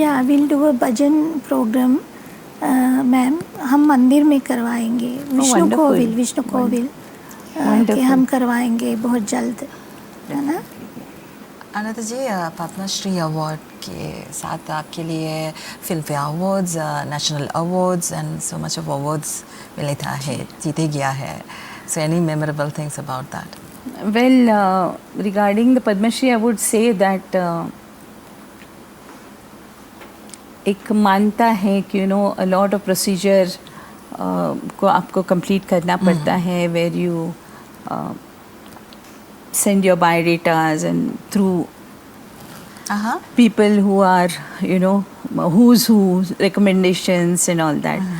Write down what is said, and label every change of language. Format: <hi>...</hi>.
<en>Yeah, we'll do a bhajan program.</en> <hi>Ma'am हम मंदिर में करवाएंगे विष्णु कोविल के हम करवाएंगे बहुत जल्द, है ना। अनंत जी, पद्मश्री अवार्ड के साथ आपके लिए film fair awards, national awards</hi> <en>and so much of awards</en> <hi>मिलता है, जीते गया है.</hi> <en>So any memorable things about that? Well, regarding the Padma Shri, I would say that</en> <hi>एक मानता है कि</hi> <en>you know a lot of procedure</en> <hi>को आपको</hi> <en>complete</en> <hi>करना पड़ता है,</hi> <en>Where you send your biodatas and through people who are, you know, who's who, recommendations and all that.</en>